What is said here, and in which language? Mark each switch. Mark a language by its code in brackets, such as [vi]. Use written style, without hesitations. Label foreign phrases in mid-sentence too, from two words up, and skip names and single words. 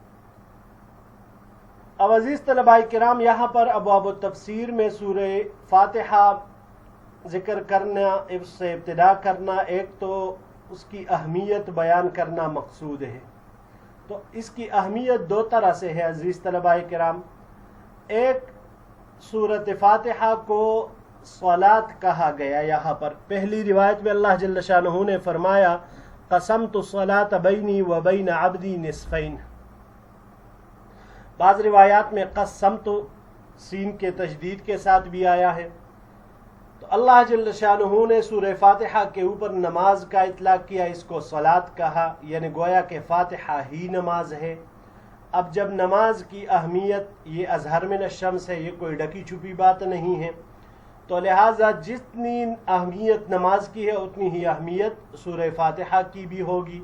[ur] اب عزیز طلباء کرام، یہاں پر ابواب التفسیر میں سورہ فاتحہ ذکر کرنا، اس سے ابتدا کرنا، ایک تو اس کی اہمیت بیان کرنا مقصود ہے۔ تو اس کی اہمیت دو طرح سے ہے عزیز طلباء کرام۔ ایک، سورۃ فاتحہ کو صلاۃ کہا گیا یہاں پر۔ پہلی روایت میں اللہ جل شانہ نے فرمایا [ar] قسمت الصلاۃ بینی و بین عبدی نصفین۔ [ur] بعض روایات میں قسمت سین کے تشدید کے ساتھ بھی آیا ہے۔ تو اللہ جل شانہ نے سورہ فاتحہ کے اوپر نماز کا اطلاق کیا، اس کو صلاۃ کہا، یعنی گویا کہ فاتحہ ہی نماز ہے۔ اب جب نماز کی اہمیت یہ [ar] اظہر من الشمس [ur] ہے، یہ کوئی ڈکی چھپی بات نہیں ہے، تو لہٰذا جتنی اہمیت نماز کی ہے اتنی ہی اہمیت سورہ فاتحہ کی بھی ہوگی۔